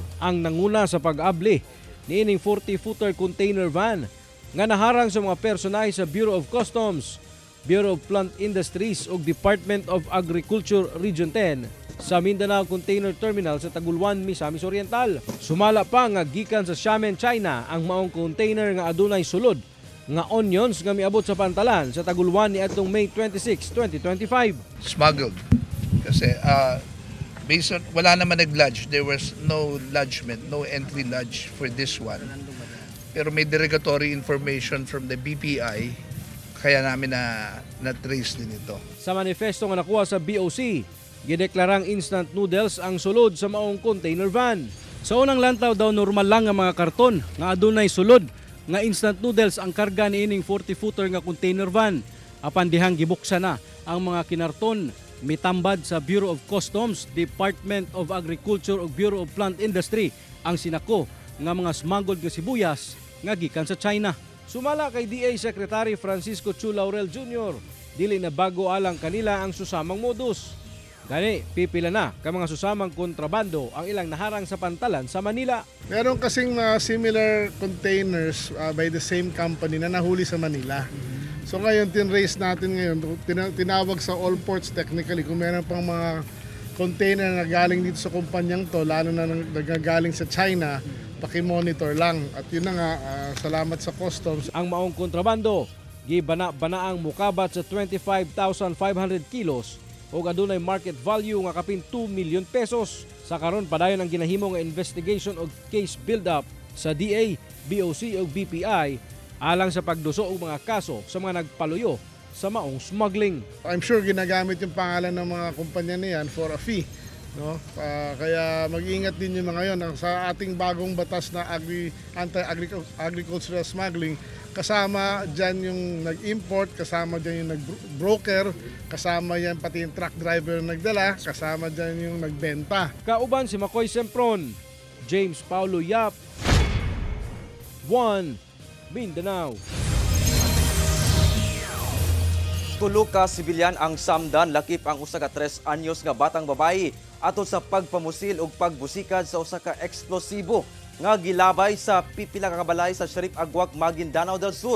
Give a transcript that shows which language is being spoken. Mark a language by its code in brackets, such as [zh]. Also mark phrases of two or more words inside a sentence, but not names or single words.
[ceb] ang nanguna sa pag-abli niining [en] 40-footer container van [ceb] nga naharang sa mga personay sa Bureau of Customs, Bureau of Plant Industries ug Department of Agriculture Region 10 sa Mindanao Container Terminal sa Taguluan, Misamis Oriental. Sumala pa nga gikan sa Xiamen, China ang maong container nga adunay sulod nga onions nga miabot sa pantalan sa Taguluan ni atong May 26, 2025. Smuggled. [tl] Kasi [en] based on, [tl] wala naman nag-lodge. [en] There was no lodgement, no entry lodge for this one. [tl] Pero may [en] derogatory information from the BPI, [tl] kaya namin na-trace din ito. [ceb] Sa manifesto nga nakuha sa BOC, gideklarang instant noodles ang sulod sa maong container van. Sa unang lantaw daw normal lang nga mga karton nga adunay sulod nga instant noodles ang karga niining 40-footer nga [en] container van. [ceb] Apan dihang gibuksan na ang mga kinarton, mitambad sa Bureau of Customs, Department of Agriculture ug Bureau of Plant Industry ang sinako nga mga smuggled nga sibuyas nga gikan sa China. Sumala kay DA Secretary Francisco Chu Laurel Jr., dili na bago alang kanila ang susamang modus. Gani, pipila na ka mga susamang kontrabando ang ilang naharang sa pantalan sa Manila. [tl] Meron kasing [en] similar containers by the same company [tl] na nahuli sa Manila. So ngayon, tinrace natin ngayon, tinawag sa [en] all ports technically [tl] kung meron pang mga container na galing dito sa kumpanyang to, lalo na nagagaling sa China, paki-monitor lang. At yun na nga, salamat sa customs. [ceb] Ang maong kontrabando, gibana-banaang mukabat sa 25,500 kilos o adunay [en] market value [ceb] nga kapin 2 million pesos. Sa karon padayon ang ginahimo nga investigation o [en] case build-up [ceb] sa DA, BOC o BPI alang sa pagduso og mga kaso sa mga nagpaluyo sa maong smuggling. [en] I'm sure [tl] ginagamit yung pangalan ng mga kumpanya niyan [en] for a fee. [tl] No? Kaya mag-ingat din yung mga yon. Sa ating bagong batas na [en] anti-agricultural smuggling, [tl] kasama dyan yung nag-import, kasama dyan yung nag-broker, kasama yan pati yung [en] truck driver [tl] na nagdala, kasama dyan yung nagbenta. [ceb] Kauban si Makoy Sempron, James Paulo Yap, 1 Mindanao. Tulo ka sibilyan ang samdan lakip ang usa ka 3 anyos nga batang babayi ato sa pagpamusil ug pagbusikad sa usa ka eksplosibo nga gilabay sa pipila ka kabalay sa Sharif Agwak, Maguindanao del Sur.